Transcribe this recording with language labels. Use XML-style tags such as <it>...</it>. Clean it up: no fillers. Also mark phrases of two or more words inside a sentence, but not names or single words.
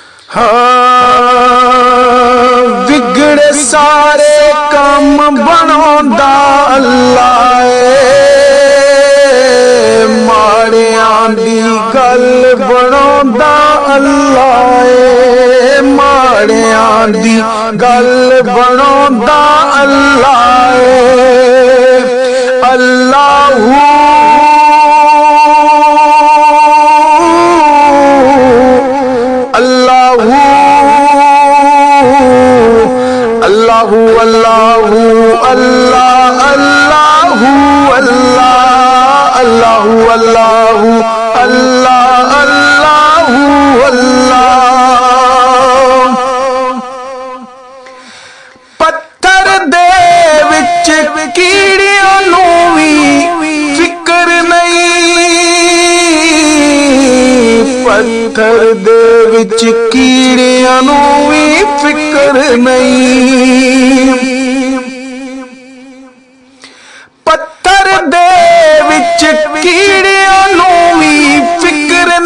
<pa>ਵਿਗੜੇ ਸਾਰੇ ਕੰਮ ਬਣਾਉਂਦਾ ਅੱਲਾ ਏ, ਮਾੜਿਆਂ ਦੀ ਗੱਲ ਬਣਾਉਂਦਾ ਅੱਲਾ ਏ, ਮਾੜਿਆਂ ਦੀ ਗੱਲ ਬਣਾਉਂਦਾ ਅੱਲਾ ਏ।</pa> <ar>اللهُ اللهُ اللهُ الله اللهُ الله اللهُ اللهُ الله اللهُ الله</ar> <pa>ਪੱਥਰ ਦੇ ਵਿੱਚ ਕੀੜਿਆਂ ਨੂੰ ਵੀ ਫਿਕਰ ਨਹੀਂ, ਪੱਥਰ ਦੇ ਵਿੱਚ ਕੀੜਿਆਂ ਨੂੰ ਵੀ ਫਿਕਰ ਨਹੀਂ, ਪੱਥਰ ਦੇ ਵਿੱਚ ਕੀੜਿਆਂ ਨੂੰ ਵੀ ਫਿਕਰ</pa>